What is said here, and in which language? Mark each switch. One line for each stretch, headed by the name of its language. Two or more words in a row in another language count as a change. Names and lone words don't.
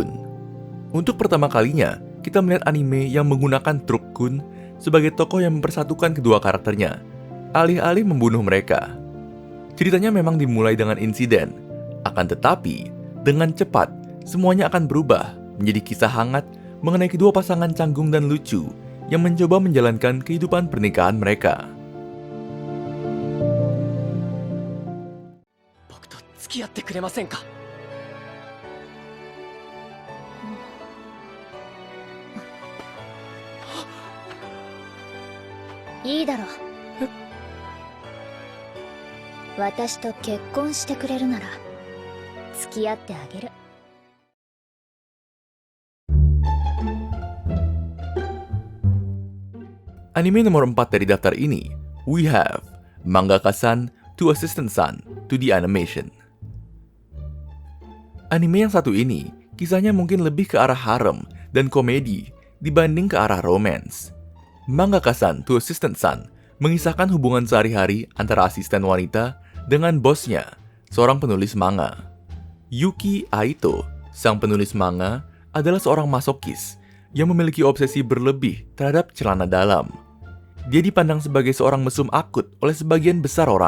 Indonesian: Untuk pertama kalinya, kita melihat anime yang menggunakan Truk-kun sebagai tokoh yang mempersatukan kedua karakternya, alih-alih membunuh mereka. Ceritanya memang dimulai dengan insiden, akan tetapi, dengan cepat, semuanya akan berubah menjadi kisah hangat mengenai kedua pasangan canggung dan lucu yang mencoba menjalankan kehidupan pernikahan mereka.
Japanese: 僕と付き合ってくれませんか。いいだろう。私と結婚してくれるなら付き合ってあげる。
Indonesian: Anime nomor 4 dari daftar ini,
English: we have Mangaka-san to Assistant-san to the Animation.
Indonesian: Anime yang satu ini, kisahnya mungkin lebih ke arah harem dan komedi dibanding ke arah romance. Mangaka-san to Assistant-san mengisahkan hubungan sehari-hari antara asisten wanita dengan bosnya, seorang penulis manga. Yuki Aito, sang penulis manga, adalah seorang masokis yang memiliki obsesi berlebih terhadap celana dalam. Dia dipandang sebagai seorang mesum akut oleh sebagian besar orang.